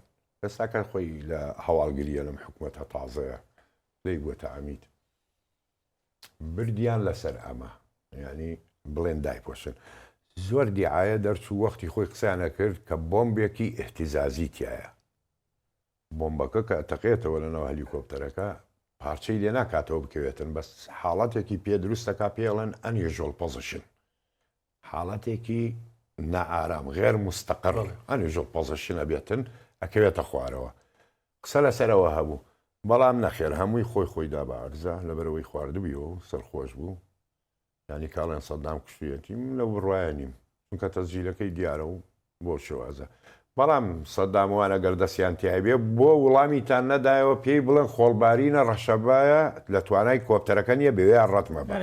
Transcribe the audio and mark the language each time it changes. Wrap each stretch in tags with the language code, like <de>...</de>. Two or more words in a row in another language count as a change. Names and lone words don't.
<ckb>ئێستاکە خۆی لە هەواڵگریە لەم حکوومەتە تازەیە لێی بووە تەعەمید، بردیان لەسەر ئەمە، ینی بڵێن دایپۆشن. زۆر دیعایە دەرچوو وەختی خۆی قسەیانە کرد کە بۆمبێکی ئیهتیزازی تایە. بۆمبەکە کە تەقێتەوە لەناو هەلیکۆپتەرەکە پارچەی لێ ناکاتەوە بکەوێتن بەس حاڵەتێکی پێ دروستەکە پێڵێن</ckb> <en>unusual position</en> <ckb>حاڵەتێکی نائارام</ckb> <ar>غێر مستەقر</ar> <en>unusual position</en> <ckb>ئەبێتن ئەکەوێتە خوارەوە قسە لەسەرەوە هەبوو بەڵام نەخێر هەمووی خۆیدا بە عەرزە لەبەرەوەی خواردبیەوە و سەرخۆش بوو ینی کاڵێن سەدام کوشتویەتی لە بڕواایە نیم چونکە تەسجیلەکەی دیارە و بۆ شێوازە بەڵام سەداموان ئەگەر دەستیان تیابێ بۆ وڵامیتان نەدایەوە پێی بڵێن خۆڵبارینە ڕەشەبایە لە توانای کۆپتەرەکە نیە بەوێ ڕەتمە بە</ckb>